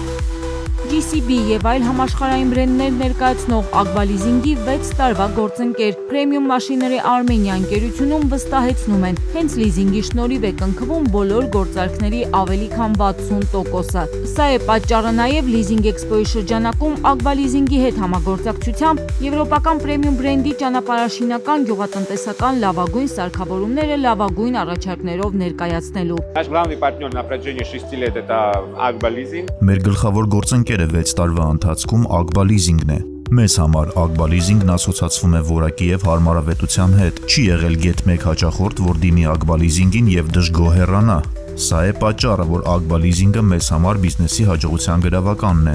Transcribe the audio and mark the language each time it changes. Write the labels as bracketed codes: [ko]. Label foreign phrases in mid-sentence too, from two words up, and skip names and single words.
[hy] GCB եւ այլ համաշխարհային բրենդներ ներկայացնող Ակբա լիզինգի 6 տարվա գործընկեր Premium Machinery Armenia ընկերությունում վստահեցնում են, հենց լիզինգի շնորհիվ է կնքվում բոլոր գործարքների ավելի քան 60%-ը։ Սա է պատճառը նաեւ Leasing Expo-ի շրջանակում Ակբա լիզինգի հետ համագործակցությամբ եվրոպական Premium բրենդի ճանապարհաշինական գյուղատնտեսական լավագույն սարքավորումները լավագույն առաջարկներով ներկայացնելու։ [ru] Наш главный партнер на протяжении 6 лет это Ակբա Leasing։ [hy] Մեր գլխավոր գործընկերը 6 տարվա ընթացքում Ակբա լիզինգն է։ Մեզ համար Ակբա լիզինգն ասոցացվում է որակի եւ հարմարավետության հետ։ Չի եղել գեթ 1 հաճախորդ, որ դիմի Ակբա լիզինգին եւ դժգոհ հեռանա։ Սա է պատճառը, որ Ակբա լիզինգը մեզ համար բիզնեսի հաջողության գրավականն է։